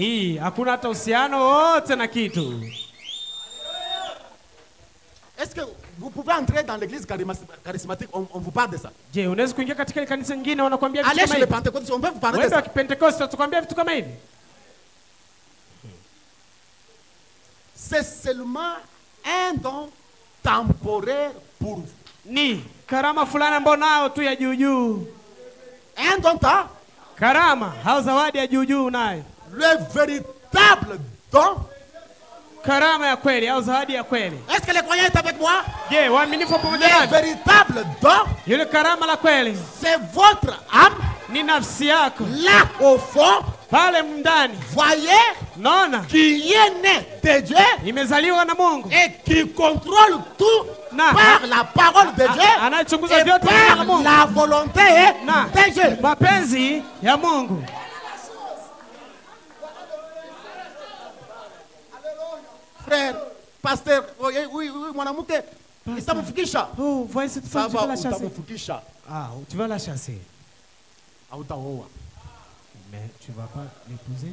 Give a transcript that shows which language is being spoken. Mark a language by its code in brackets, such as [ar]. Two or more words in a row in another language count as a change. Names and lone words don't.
[fr] Est-ce que vous pouvez entrer dans l'église charismatique, on vous parle de ça? Allez chez les Pentecôtistes, on peut vous parler de ça? C'est seulement un don temporaire pour vous. [sw] Karama fulani ambao nao tu ya juu. Karama au zawadi ya juu nayo. [fr] Le véritable don. [sw] Karama ya kweli au zawadi ya kweli. [fr] Est-ce que les croyants sont avec moi? [sw] Waaminifu pamoja nami. [fr] Le véritable don. [sw] Yule karama la kweli. [fr] C'est votre âme. [sw] Ni nafsi yako. [fr] Là au fond. [sw] Pale ndani. [fr] Voyez. [sw] Naona. [fr] Qui est né de Dieu. [sw] Imezaliwa na Mungu. [fr] Et qui contrôle tout par la parole de Dieu. Et par la volonté de Dieu. [sw] Mapenzi ya Mungu. [fr] Frère, pasteur, oui, mwanamke [sw] Itamfukisha. [fr] Oh, voyez cette femme, tu vas la chasser. [sw] Itamfukisha. [fr] Ah, tu vas la chasser. [sw] Hautaoa. [fr] Mais tu vas pas l'épouser.